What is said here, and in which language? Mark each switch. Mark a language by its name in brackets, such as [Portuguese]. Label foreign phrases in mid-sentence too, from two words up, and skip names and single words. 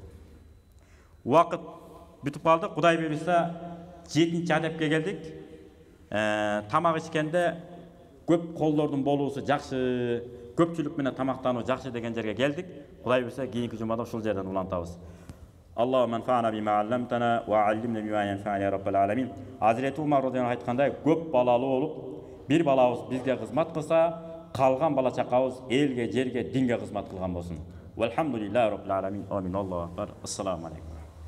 [Kyrgyz] Убакыт бүтүп калды. Кудай буйруса 7-чи адепке келдик. Тамак ичкенде көп колдордун болуусу жакшы, көпчүлүк менен тамактануу жакшы деген жерге келдик. Кудай буйруса кийинки жумада ушул жерден улантабыз. [Arabic] اللهم انفعنا بما علمتنا وعلمنا ما ينفعنا يا رب العالمين. [Kyrgyz] Hazreti Umar [Arabic] رضي الله عنه [Kyrgyz] ayткандай, көп балалуу болуп, бир балабыз бизге кызмат кылса, калган бала чакабыз элге, жерге, динге кызмат кылган болсун. [Arabic] والحمد لله رب العالمين. آمين. الله أكبر. السلام عليكم.